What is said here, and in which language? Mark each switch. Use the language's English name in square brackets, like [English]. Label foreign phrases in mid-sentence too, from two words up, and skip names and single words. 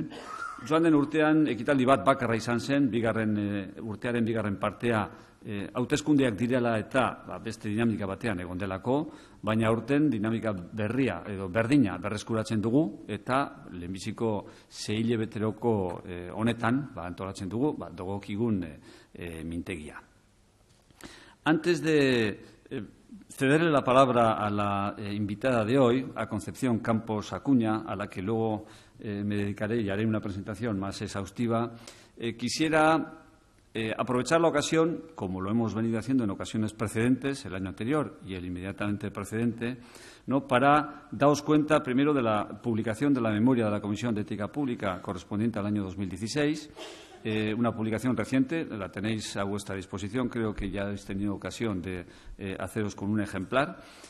[Basque] Joan den urtean ekitaldi bat bakarra izan zen, urtearen bigarren partea hauteskundeak direla eta beste dinamika batean egon delako, baina aurten dinamika berria edo berdina berreskuratzen dugu eta lehenbiziko 6 hilabeteroko honetan antolatzen dugu dogokigun mintegia. [Spanish] Antes de cederle la palabra a la invitada de hoy, a Concepción Campos Acuña, a la que luego me dedicaré y haré una presentación más exhaustiva, quisiera aprovechar la ocasión, como lo hemos venido haciendo en ocasiones precedentes, el año anterior y el inmediatamente precedente, para daros cuenta primero de la publicación de la memoria de la Comisión de Ética Pública correspondiente al año 2016, una publicación reciente, la tenéis a vuestra disposición, creo que ya habéis tenido ocasión de haceros con un ejemplar.